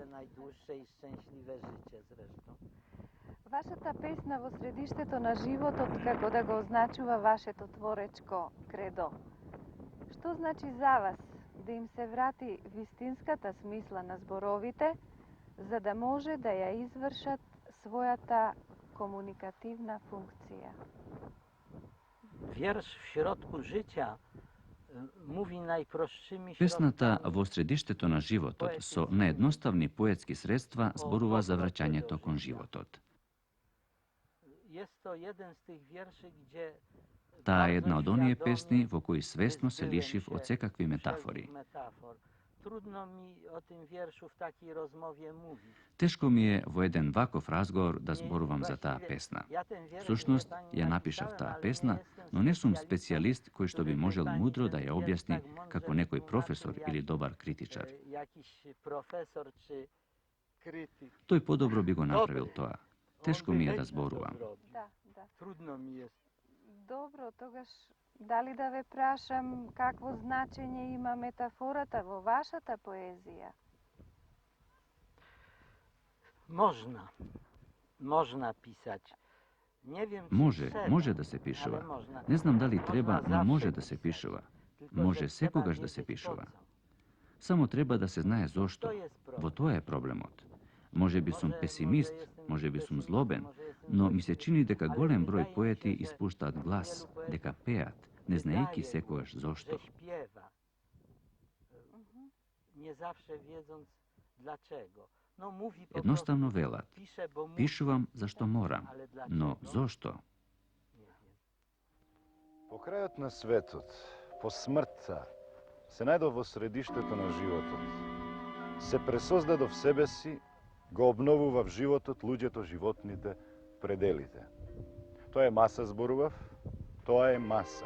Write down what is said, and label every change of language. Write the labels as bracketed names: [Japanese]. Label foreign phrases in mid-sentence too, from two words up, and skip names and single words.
[Macedonian] Вашата песна во средиштето на животот, како да го означува вашето творечко кредо. Што значи за вас да им се врати вистинската смисла на зборовите, за да може да ја извршат својата комуникативна функција? [Polish] Wiersz w środku życia mówi najprostszими [Macedonian] Песната во средиштето на животот со наедноставни поетски средства зборува за враќањето кон животот. [Polish] Jest to jeden z tych wierszy, gdzie [Macedonian] Таа е една од оние песни во кои свесно се лишив од секакви метафори. [Polish] Trudno mi o tym wierszu w takiej rozmowie mówić. [Macedonian] Тешко ми е во еден ваков разговор да зборувам за таа песна. Всушност, ја напишав таа песна, но не сум специјалист кој што би можел мудро да ја објасни како некој професор или добар критичар. [Polish] Jakiś profesor czy krytyk. [Macedonian] Тој подобро би го направил тоа. Тешко ми е да зборувам. Да. [Polish] Trudno mi jest. [Macedonian] Добро, тогаш дали да ве прашам какво значење има метафората во вашата поезија? [Polish] Można pisać. Nie wiem, czy [Macedonian] Може, [Polish] trzeba, [Macedonian] може да се [Polish] ale [Macedonian] пишува. [Polish] można. [Macedonian] Не знам дали [Polish] Można [Macedonian] треба, но [Polish] zawsze [Macedonian] може да се [Polish] pisać. [Macedonian] пишува. [Polish] Tylko, [Macedonian] Може [Polish] że [Macedonian] секогаш [Polish] trzeba [Macedonian] да се [Polish] wiedzieć, [Macedonian] пишува. [Polish] po co. [Macedonian] Само треба да се знае зошто. [Polish] To jest problem. [Macedonian] Во тоа е проблемот. Може би сум песимист, може би сум злобен, но ми се чини дека голем број поети испуштаат глас, дека пеат, не знаејќи секогаш зошто. [Polish] Że śpiewa, nie zawsze wiedząc dlaczego. No, mówi po [Macedonian] Едноставно [Polish] prostu, [Macedonian] велат. [Polish] pisze, bo musi, [Macedonian] Пишувам зашто морам, [Polish] ale dlaczego? [Macedonian] но зошто? [Polish] Nie wiem. [Macedonian] По крајот на светот, по смртта, се најдов во средиштето на животот. Се пресоздадов в себе си, го обновува в животот, луѓето, животните, пределите. Тоа е маса, зборував, тоа е маса.